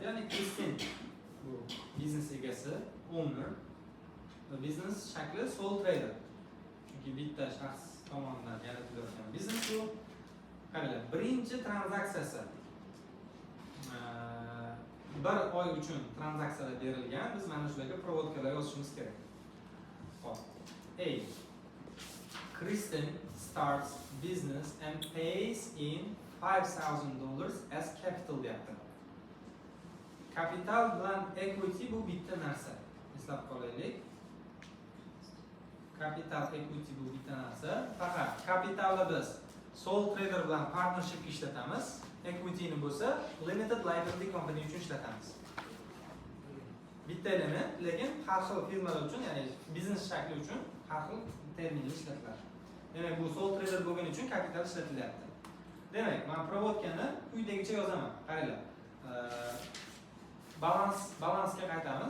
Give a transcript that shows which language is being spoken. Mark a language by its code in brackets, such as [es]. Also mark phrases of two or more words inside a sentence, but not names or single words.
[uz] Ya'ni Christine bu biznes egasi, owner va biznes shakli [en] sole trader. [uz] Chunki bitta shaxs tomonidan yaratilayotgan biznes bu. Qaranglar, birinchi tranzaksiyasi bir oy uchun tranzaksiyalar berilgan. Biz mana shularga provodkalar yozishimiz kerak. Hop. A. [en] Kristen starts business and pays in $5,000 as capital deyapti. [uz] Kapital bilan equity bu bitta narsa. Eslab qolaylik. Kapital equity bu bitta narsa. Faqat kapitalni biz [en] sole trader [uz] bilan partnership ishlatamiz. Equity ni bo'lsa [en] limited liability company [uz] uchun ishlatamiz. Bitta element, lekin har xil firmalar uchun, ya'ni biznes shakli uchun har xil terminlar ishlatiladi. Demak, bu [en] sole trader [uz] bo'lgani uchun kapital ishlatilyapti. Demak, men provodkani quyidagicha yozaman. Qaranglar. Balansga qaytamiz.